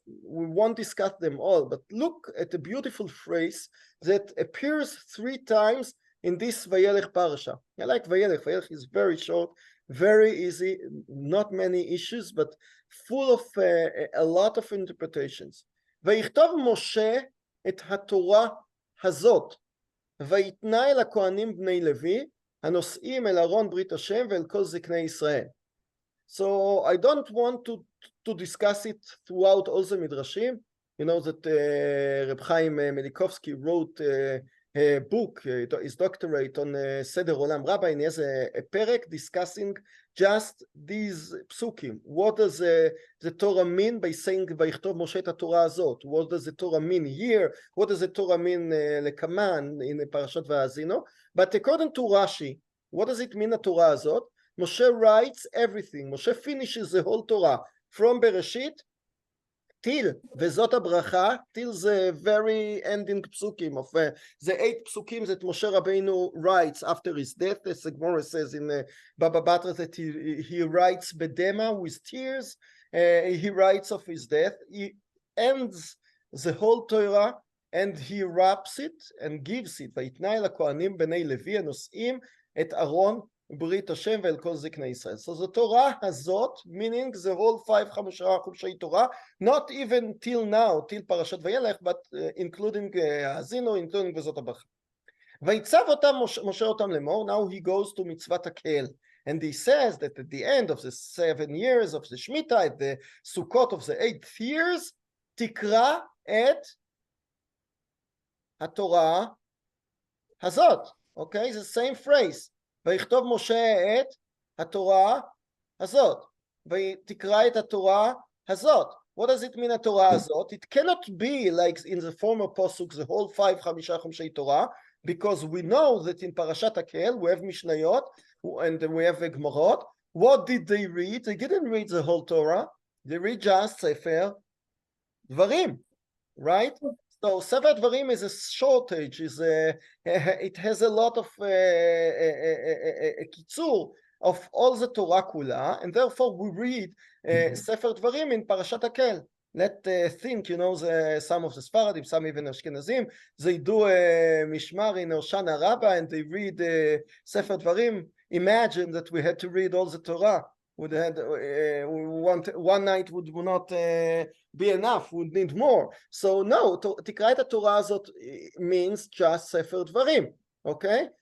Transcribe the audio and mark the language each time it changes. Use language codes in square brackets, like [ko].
[en] We won't discuss them all, but look at the beautiful phrase that appears 3 times in this Vayelech Parsha. I like Vayelech. Vayelech is very short, very easy, not many issues, but full of a lot of interpretations. [he] ויכתוב משה את התורה הזאת, ויתנה אל הכהנים בני לוי, הנושאים אל ארון ברית השם ואל כל זקני ישראל. [en] So I don't want to discuss it throughout all the midrashim. You know that Reb Chaim Melikovsky wrote a book, his doctorate on Seder Olam Rabbah, and he has a perek discussing just these psukim. What does the Torah mean by saying [he] ויכתוב משה את התורה הזאת? [en] What does the Torah mean here? What does the Torah mean לקמן in Parshat Va'azino? But according to Rashi, what does it mean the Torah הזאת? Moshe writes everything. Moshe finishes the whole Torah from Bereshit till וזאת הברכה, till the very ending psukim of the 8 psukim that Moshe Rabbeinu writes after his death. As the Gemara says in Baba Batra that he writes bedema with tears. He writes of his death. He ends the whole Torah and he wraps it and gives it. [he] ויתנה אל הכהנים בני לוי הנושאים את ארון ברית השם ואל כל זקני ישראל. [en] So the Torah הזאת, meaning the whole 5 חומשי Torah, not even till now, till Parashat Vayelech, but including האזינו, including וזאת הברכה. [he] ויצב אותם משה אותם לאמור, [en] now he goes to [he] מצוות הקהל. [en] And he says that at the end of the 7 years of the Shemitah, at the Sukkot of the 8th years, [he] תקרא את התורה הזאת. [en] Okay, it's the same phrase. [he] ויכתוב משה את התורה הזאת, ותקרא את התורה הזאת. [en] What does it mean [he] התורה הזאת? [en] It cannot be like in the former posuk, the whole 5 חומשי Torah, because we know that in Parashat Hakel we have Mishnayot and we have Gemorot. What did they read? They didn't read the whole Torah. They read just Sefer Dvarim, right? So Sefer Dvarim is a shortage, it has a lot of kitzur of all the Torah kula, and therefore we read Sefer Dvarim in Parashat Hakel. Let's think, you know, some of the Sfaradim, some even Ashkenazim, they do a Mishmar in Hoshana Rabbah and they read Sefer Dvarim. Imagine that we had to read all the Torah. Would had one night would not be enough, would need more. So no, [he] תקרא את התורה הזאת [en] means just [he] ספר דברים, [en] okay?